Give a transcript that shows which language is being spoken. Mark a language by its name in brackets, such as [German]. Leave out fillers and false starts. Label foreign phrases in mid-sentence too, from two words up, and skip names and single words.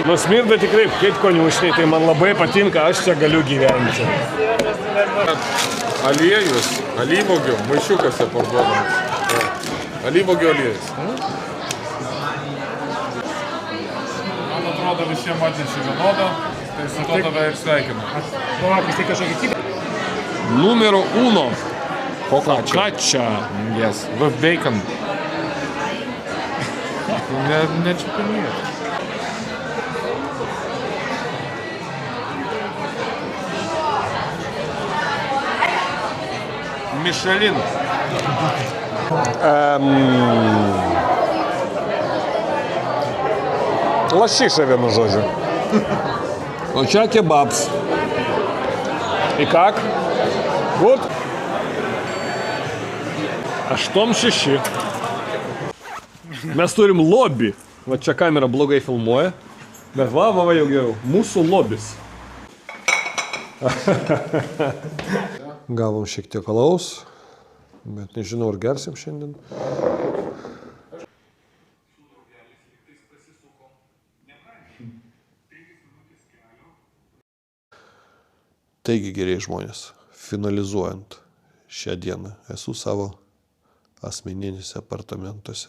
[Lithuanian] Nusmirda tikrai kaip koniušniai, tai man labai patinka, aš čia galiu gyventi. Aliejus, alyvuogių, maišiukose parduodamas. Alyvuogių aliejus. Man atrodo, visiems atnešė vienodą, tai su to tave ir sveikinu. [Russian] Давай, если [Lithuanian] kažkokį kitą. Numero 1. Focaccia. [English] Yes, with bacon. [Lithuanian] Nečiupinėt. Michelin. Лощиша, vienu žodžiu. O čia kebabs. [Russian] И как? Вот. 8:06. [Lithuanian] Mes turim lobby. Va čia kamera blogai filmuoja. Bet va jau geriau. Mūsų lobis. Gavom šiek tiek alaus. Bet nežinau, ar gersim šiandien. Taigi, geriai žmonės, finalizuojant šią dieną, esu savo asmeninėse apartamentuose.